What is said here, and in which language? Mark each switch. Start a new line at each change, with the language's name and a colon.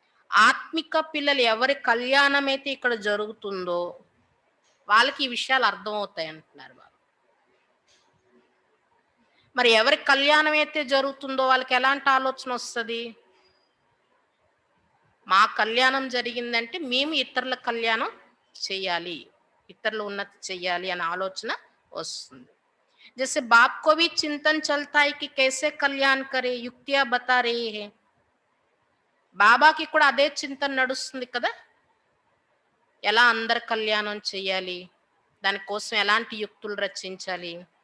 Telugu: ఆత్మిక పిల్లలు ఎవరి కళ్యాణం అయితే ఇక్కడ జరుగుతుందో వాళ్ళకి ఈ విషయాలు అర్థమవుతాయి అంటున్నారు బాబా. మరి ఎవరి కళ్యాణం అయితే జరుగుతుందో వాళ్ళకి ఎలాంటి ఆలోచన వస్తుంది? మా కళ్యాణం జరిగిందంటే మేము ఇతరుల కళ్యాణం చేయాలి, ఇతరుల ఉన్నతి చెయ్యాలి అనే ఆలోచన వస్తుంది.
Hindi: जैसे बाप को भी चिंतन चलता है कि कैसे कल्याण करे, युक्तियां बता रही है.
Telugu: బాబాకి కూడా అదే చింతన నడుస్తుంది కదా, ఎలా అందరి కళ్యాణం చెయ్యాలి, దానికోసం ఎలాంటి యుక్తులు రచించాలి.